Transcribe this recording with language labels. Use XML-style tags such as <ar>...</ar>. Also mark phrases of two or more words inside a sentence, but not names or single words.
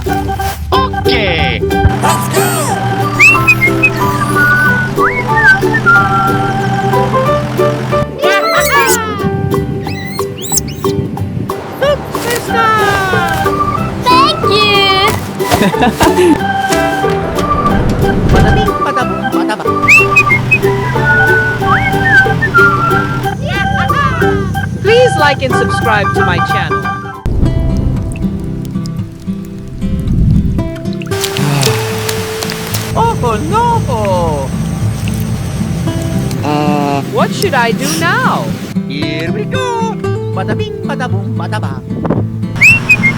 <en>Okay. Let's go! Thank you! Bada bing, bada boom, bada bang. Please like and subscribe to my channel. Oh no! What should I do now? Here we go. Bada bing, bada boom, bada bang.</en>